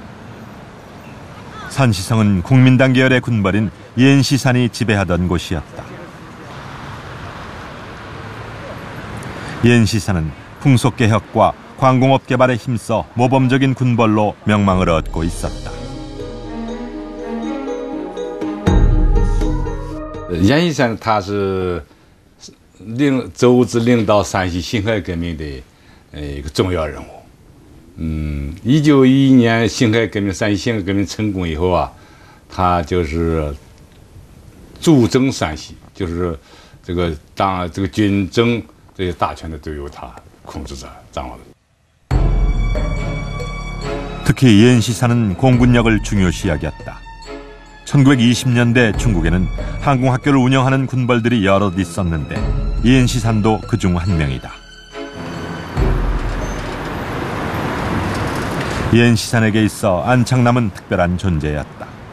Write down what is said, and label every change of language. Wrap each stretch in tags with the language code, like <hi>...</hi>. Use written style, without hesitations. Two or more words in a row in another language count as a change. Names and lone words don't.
<ko>산시성은 국민당 계열의 군벌인 옌시산이 지배하던 곳이었다. 옌시산은 풍속개혁과 광공업 개발에 힘써 모범적인 군벌로 명망을 얻고 있었다.</ko> <zh>옌시산 他是 周至领导山西辛亥革命的一个重要人物。1911年辛亥革命，山西辛亥革命成功以后啊，他就是驻征山西，就是这个军政这些大权的都由他控制着掌握着。</zh> <ko>특히 옌시산은 공군력을 중요시 여겼다. 1920년대 중국에는 항공학교를 운영하는 군벌들이 여럿 있었는데 옌시산도 그중 한 명이다. 옌시산에게 있어 안창남은 특별한 존재였다.</ko>